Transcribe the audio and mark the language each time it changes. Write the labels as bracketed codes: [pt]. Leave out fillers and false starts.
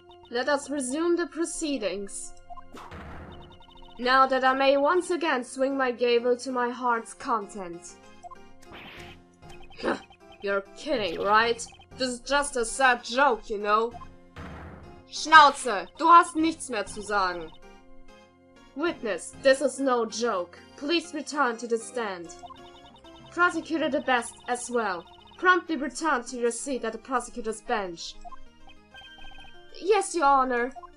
[en] Let us resume the proceedings. Now that I may once again swing my gavel to my heart's content. You're kidding, right? This is just a sad joke, you know? [de] Schnauze, du hast nichts mehr zu sagen. [en] Witness, this is no joke. Please return to the stand. Prosecutor the best as well. Promptly return to your seat at the prosecutor's bench. Yes, Your Honor.